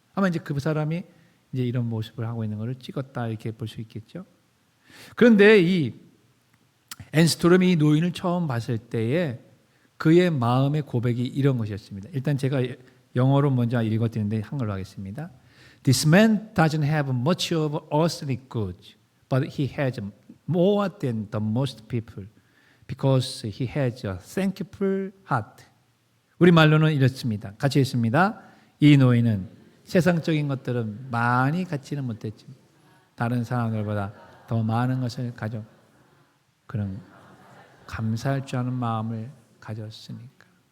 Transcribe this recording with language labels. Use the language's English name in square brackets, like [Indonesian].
[Korean] 아마 이제 그 사람이 이제 이런 모습을 하고 있는 것을 찍었다 이렇게 볼 수 있겠죠. 그런데 이 앤스트롬이 이 노인을 처음 봤을 때에 그의 마음의 고백이 이런 것이었습니다. 일단 제가 영어로 먼저 읽어드리는데 한글로 하겠습니다. [English] This man doesn't have much of earthly goods, but he has more than the most people, because he has a thankful heart. [Korean] 우리 말로는 이렇습니다. 같이 읽습니다. 이 노인은 세상적인 것들은 많이 갖지는 못했지만 다른 사람들보다 더 많은 것을 가져 그런 감사할 줄 아는 마음을 가졌으니까.